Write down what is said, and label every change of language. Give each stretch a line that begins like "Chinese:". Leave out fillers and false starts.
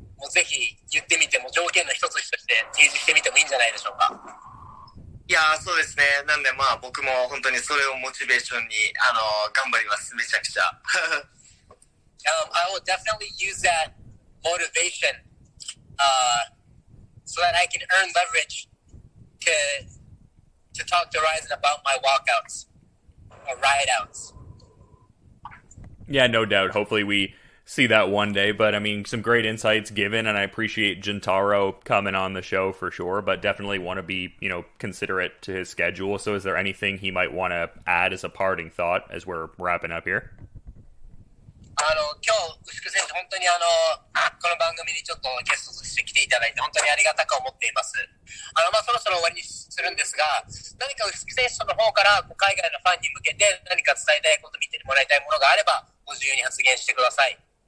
Japanese: もうぜひ言ってみても条件の一つとして提示してみてもいいんじゃないでしょうか。いやそうですね。なんでまあ僕も本当にそれをモチベーションに頑張ります。めちゃくちゃ。
English: I will definitely use that motivation so that I can earn leverage to talk to Rizin about my walkouts or riot outs. Yeah, no doubt. Hopefully we see that one day. But I mean, some great insights given, and I appreciate Juntaro coming on the show for sure. But definitely want to be, considerate to his schedule. So, is there anything he might want to add as a parting thought as we're wrapping up here?
Japanese: 今日、牛久選手、本当にこの番組にちょっとゲストとして来ていただいて、本当にありがたく思っています。そろそろ終わりにするんですが、何か牛久選手の方から海外のファンに向けて何か伝えたいこと、見てもらいたいものがあれば、ご自由に発言してください。